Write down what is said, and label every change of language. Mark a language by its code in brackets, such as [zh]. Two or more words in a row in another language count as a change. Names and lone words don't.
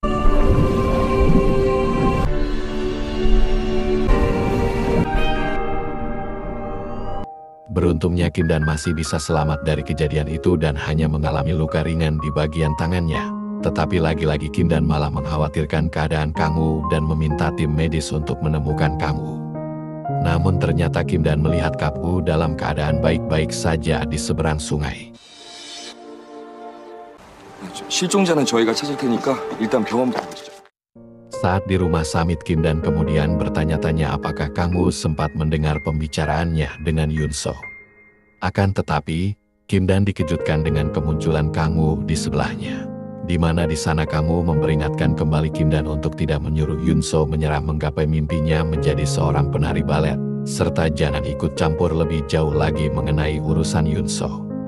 [id] Beruntungnya Kindan masih bisa selamat dari kejadian itu dan hanya mengalami luka ringan di bagian tangannya. Tetapi lagi-lagi Kindan malah mengkhawatirkan keadaan kamu dan meminta tim medis untuk menemukan kamu. Namun ternyata Kindan melihat kamu dalam keadaan baik-baik saja di seberang sungai. [ko] 실종자는 저희가 찾을 테니까 일단 병원부터 보시죠. [id] Saat di rumah Samit, Kindan kemudian bertanya-tanya apakah kamu sempat mendengar pembicaraannya dengan Yunso. Akan tetapi, Kindan dikejutkan dengan kemunculan kamu di sebelahnya. Di mana di sana kamu memperingatkan kembali Kindan untuk tidak menyuruh Yunso menyerah menggapai mimpinya menjadi seorang penari balet, serta jangan ikut campur lebih jauh lagi mengenai urusan Yunso.